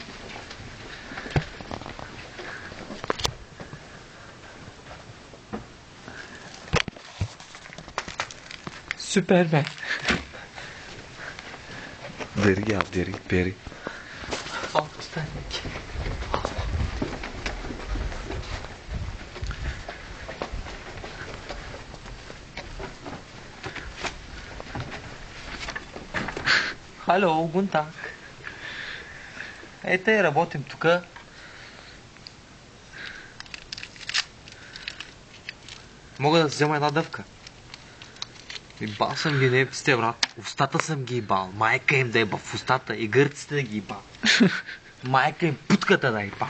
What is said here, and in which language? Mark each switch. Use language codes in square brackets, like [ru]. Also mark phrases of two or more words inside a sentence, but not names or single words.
[tr] Süpermen. Beri. Al Titanic. [de] Hallo, guten Tag. [bg] Ето работим тук. Мога да взема една дъвка. Ибал съм ги немците, брат. Устата съм ги ибал. Майка им да еба в устата и гърците да ги ибал. Майка им путката да ибал.